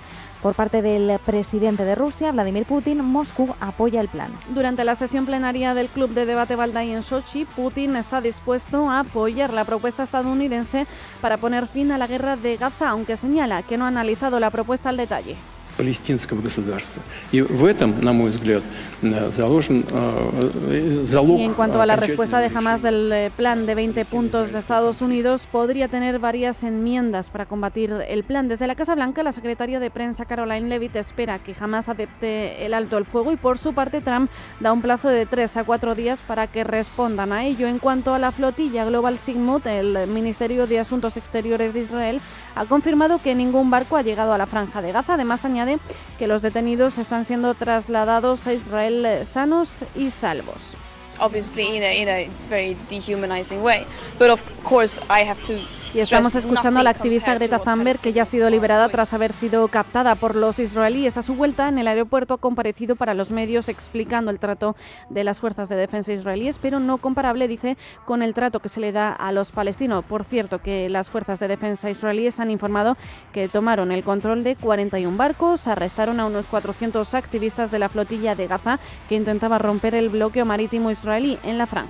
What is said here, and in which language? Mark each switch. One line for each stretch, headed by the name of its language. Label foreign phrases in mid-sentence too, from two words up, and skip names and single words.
Spanish: Por parte del presidente de Rusia, Vladimir Putin, Moscú apoya el plan. Durante la sesión plenaria del Club de Debate Valdai en Sochi, Putin está dispuesto a apoyar la propuesta estadounidense para poner fin a la guerra de Gaza, aunque señala que no ha analizado la propuesta al detalle.
Russian: Палестинского государства. И в этом, на мой взгляд, заложен залог.
Spanish: Y en cuanto a la respuesta de Hamás del plan de 20 puntos de Estados Unidos, podría tener varias enmiendas para combatir el plan. Desde la Casa Blanca, la secretaria de prensa Caroline Leavitt espera que Hamás acepte el alto el fuego y por su parte Trump da un plazo de 3 a 4 días para que respondan a ello. En cuanto a la flotilla Global Sigmund, el Ministerio de Asuntos Exteriores de Israel ha confirmado que ningún barco ha llegado a la Franja de Gaza. Además, añade añade que los detenidos están siendo trasladados a Israel sanos y salvos.
English: Obviously in a very dehumanizing way, but of course I have to.
Spanish: Y estamos escuchando a la activista Greta Thunberg, que ya ha sido liberada tras haber sido captada por los israelíes. A su vuelta en el aeropuerto ha comparecido para los medios explicando el trato de las fuerzas de defensa israelíes, pero no comparable, dice, con el trato que se le da a los palestinos. Por cierto, que las fuerzas de defensa israelíes han informado que tomaron el control de 41 barcos, arrestaron a unos 400 activistas de la flotilla de Gaza que intentaba romper el bloqueo marítimo israelí en la franja.